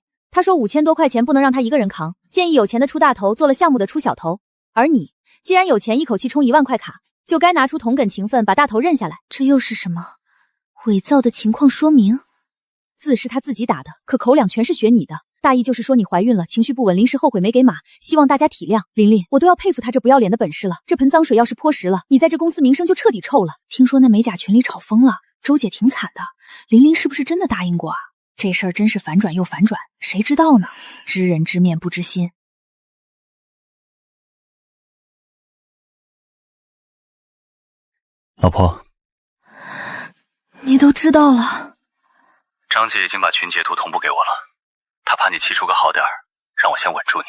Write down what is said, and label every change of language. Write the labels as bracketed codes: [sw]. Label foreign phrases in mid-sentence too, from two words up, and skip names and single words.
[zh] 他說5000多塊錢不能讓他一個人扛，建議有錢的出大頭，做了項目的出小頭。而你既然有錢，一口氣充1萬塊卡，就該拿出同等情分把大頭認下來。這又是什麼？偽造的情況說明？字是他自己打的，可口兩全是學你的。大意就是說你懷孕了，情緒不穩，臨時後悔沒給碼，希望大家體諒。琳琳，我都要佩服他這不要臉的本事了。這盆髒水要是潑實了，你在這公司名聲就徹底臭了。聽說那美甲群裡吵瘋了，周姐挺慘的。琳琳是不是真的答應過啊？這事兒真是反轉又反轉，誰知道呢？知人知面不知心。老婆，你都知道了。張姐已經把群截圖同步給我了，她怕你氣出個好點兒，讓我先穩住你。